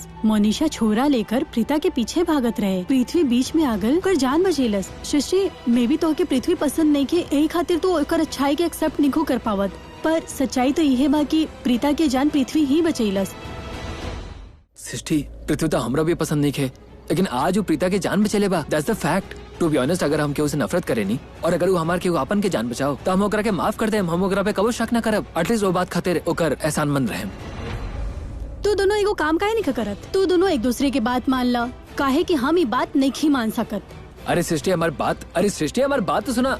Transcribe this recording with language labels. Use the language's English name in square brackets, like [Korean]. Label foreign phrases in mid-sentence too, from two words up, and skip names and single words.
[Bhojpuri] मोनिशा छोरा लेकर प्रीता के पीछे भागत रहे, पृथ्वी बीच में आगल कर जान बचेलस। सृष्टि मे भी तो के पृथ्वी पसंद नहीं के, यही खातिर तो ओकर अच्छाई के एक्सेप्ट नहीं कर पावत, पर सच्चाई तो यह बा कि प्रीता के जान पृथ्वी ही बचेलस। सृष्टि पृथ्वी तो हमरा भी पसंद नहीं खे, लेकिन आज वो प्रीता के जान बचेले बा। [English] That's the fact. To be honest, [Bhojpuri] अगर हम केहू से नफरत करे नहीं और अगर वो हमार केहू आपन के जान बचाओ तो हम ओकरा के माफ कर दे। हम ओकरा पे कबो शक न करब। एटलीस्ट वो बात खातिर ओकर एहसानमंद रहे। तू दोनों एगो काम काहे नहीं करत? तू दोनों एक दूसरे के बात मान ला, काहे कि हम ये बात नहीं मान सकत। अरे सृष्टि हमारी बात तो सुना।